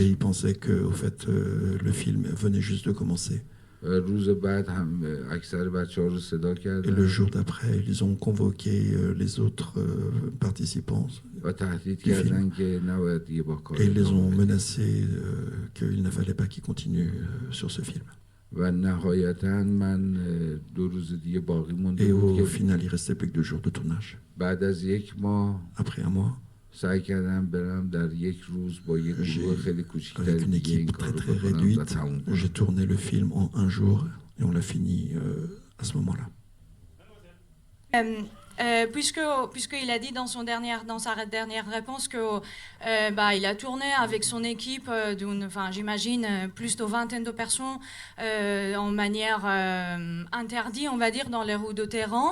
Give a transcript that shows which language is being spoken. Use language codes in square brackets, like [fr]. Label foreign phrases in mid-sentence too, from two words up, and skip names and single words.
[fr] Et ils pensaient que au fait le film venait juste de commencer. [fa] روز بعد هم اکثر بچه‌ها رو صدا کردن. [fr] Et le jour d'après, ils ont convoqué les autres participants. [fa] و تهدید کردن که نباید دیگه با کار. [fr] Et ils les ont menacés qu'il ne fallait pas qu'ils continuent sur ce film. [fa] و نهایتاً من 2 روز دیگه باقی مونده [fr] Et [fa] بود [fr] au [fa] که [fr] final, il restait plus que 2 jours de tournage. [fa] بعد از 1 ماه [fr] Après un mois, [fa] سعی کردم برم در 1 روز با یک گروه خیلی کوچیک‌تر [fr] avec une [fa] دیگه این [fr] équipe [fa] کارو [fr] très très [fa] بکنم و [fr] réduite, [fa] تموم کنم. [fr] j'ai tourné le film en un jour et on l'a fini à ce moment-là. Puisqu'il a dit dans sa dernière réponse que il a tourné avec son équipe j'imagine plus de 20 de personnes en manière interdite, on va dire, dans les rues de Téhéran.